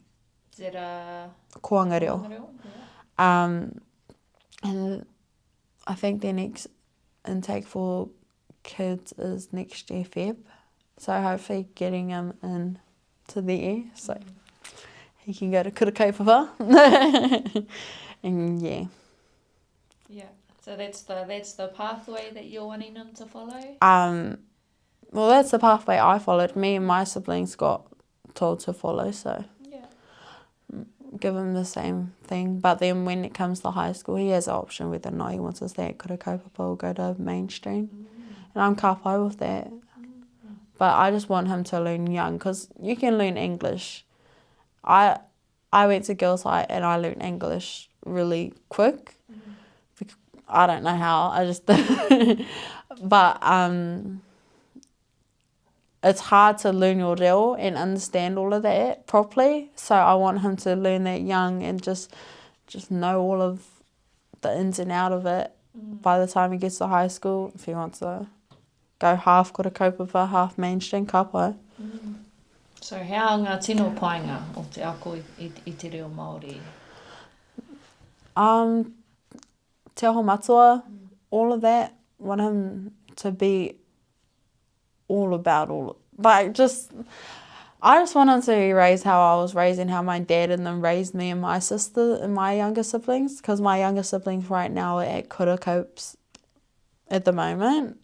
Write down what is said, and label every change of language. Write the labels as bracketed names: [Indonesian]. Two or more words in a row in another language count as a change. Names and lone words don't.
[English] Is it a Kōrero. Yeah. And I think their next intake for kids is next year Feb. So hopefully getting him in to there so he can go to [Māori] kura kaupapa. [English] And yeah. Yeah. So that's the pathway that you're wanting him to follow? Well, that's the pathway I followed. Me and my siblings got told to follow, so Yeah. give him the same thing. But then when it comes to high school, he has an option whether or not he wants to stay at [Māori] kura kaupapa [English] or go to mainstream. And I'm [Māori] ka pai [English] with that. But I just want him to learn young because you can learn English. I went to Girls High and I learned English really quick. I don't know how, I just did. But it's hard to learn your reo and understand all of that properly. So I want him to learn that young and just know all of the ins and out of it by the time he gets to high school, if he wants to go half [Māori] kura kaupapa, [English] half mainstream, [Māori] ka pai. [English] So how [Māori] ngā tino painga o te ako i te reo Māori? Te aho matua, [English] all of that, want him to be all about I just want him to be raised how I was raised and how my dad and them raised me and my sister and my younger siblings, because my younger siblings right now are at [Māori] kura kaups [English] at the moment.